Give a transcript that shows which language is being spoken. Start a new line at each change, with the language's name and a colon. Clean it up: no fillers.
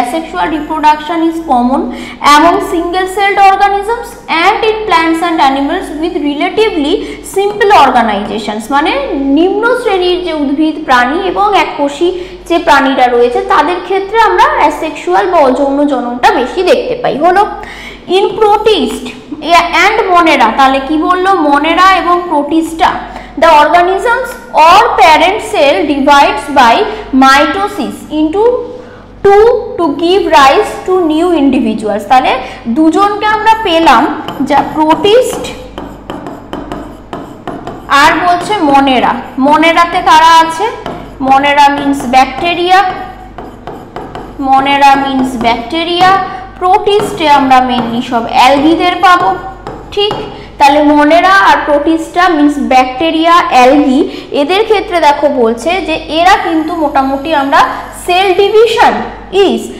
English: asexual reproduction is common among single celled organisms and in plants and animals with relatively simple organizations,
Bangla: মানে নিম্ন শ্রেণীর যে উদ্ভিদ প্রাণী এবং এককোষী যে প্রাণীরা রয়েছে তাদের ক্ষেত্রে আমরা asexual বা অযৌন জননটা বেশি দেখতে পাই।
English: হলো in protist and monera,
Bangla: তাহলে কি বললো monera এবং protista,
English: the organisms or parent cell divides by mitosis into two to give rise to new individuals,
Bangla: তাহলে দুজনকে আমরা পেলাম যা প্রোটিস্ট আর বলছে মনেরা। মনেরাতে কারা আছে, মনেরা মিন্স ব্যাকটেরিয়া, মনেরা মিন্স ব্যাকটেরিয়া, প্রোটিস্টে আমরা মেনলি সব অ্যালগিদের পাবো, ঠিক। তাহলে মনেরা আর প্রোটিস্টা মিন্স ব্যাকটেরিয়া অ্যালগি, এদের ক্ষেত্রে দেখো বলছে যে এরা কিন্তু মোটামুটি আমরা সেল ডিভিশন ইজ